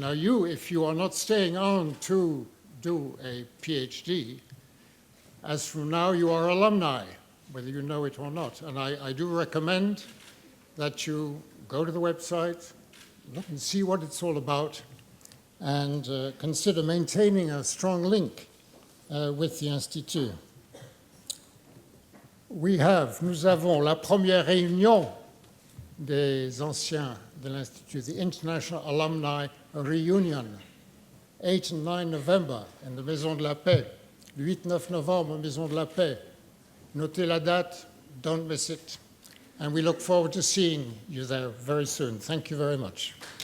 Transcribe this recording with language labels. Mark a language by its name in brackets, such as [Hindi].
[English] Now you, if you are not staying on to do a PhD, as from now you are alumni, whether you know it or not. And I do recommend that you go to the website, look and see what it's all about, and consider maintaining a strong link with the Institut. [French] Nous avons la première réunion des anciens de l'Institut, [English] the International Alumni Reunion, 8 and 9 November [French] in the Maison de la Paix, 8-9 Novembre, Maison de la Paix. Notez la date, [English] don't miss it. And we look forward to seeing you there very soon. Thank you very much.